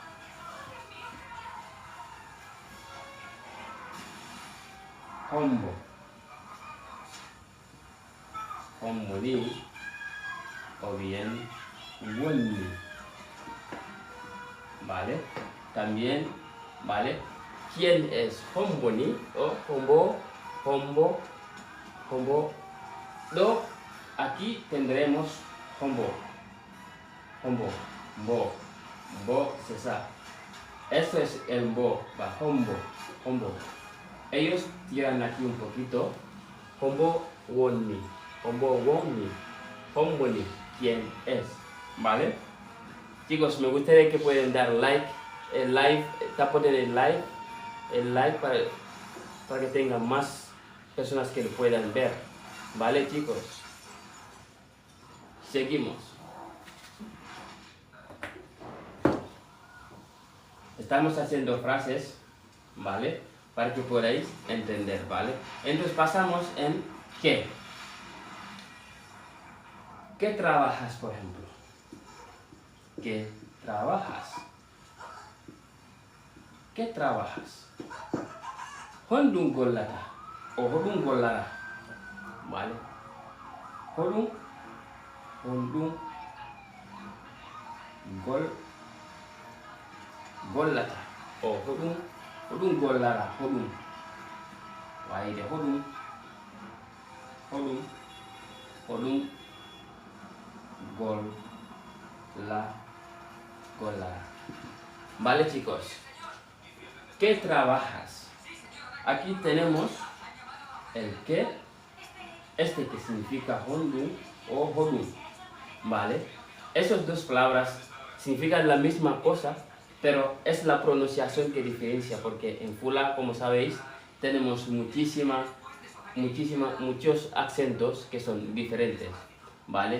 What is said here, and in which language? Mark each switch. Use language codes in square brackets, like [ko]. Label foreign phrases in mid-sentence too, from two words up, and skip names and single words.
[es] Homboni o bien woni, ¿vale? También, ¿vale? ¿Quién es [ff] homboni o hombo? [es] Aquí tendremos hombo, César. Esto es el bo, va, hombo. Ellos tiran aquí un poquito. [ff] Hombo woni, homboni, [es] ¿quién es? ¿Vale? Chicos, me gustaría que pueden dar like, tapen el like para que tengan más personas que lo puedan ver. ¿Vale, chicos? Seguimos. Estamos haciendo frases, ¿vale? Para que podáis entender, ¿vale? Entonces pasamos en ¿qué? ¿Qué trabajas, por ejemplo? ¿Qué trabajas? ¿Qué trabajas? [ff] Hondun golata o hodun golara, ¿vale? Hondun golata o hodun golara, Waide hodun golara. [es] Vale, chicos. ¿Qué trabajas? Aquí tenemos el qué, que significa hondun o hodun, ¿vale? Esas dos palabras significan la misma cosa, pero es la pronunciación que diferencia, porque en fula, como sabéis, tenemos muchos acentos que son diferentes, ¿vale?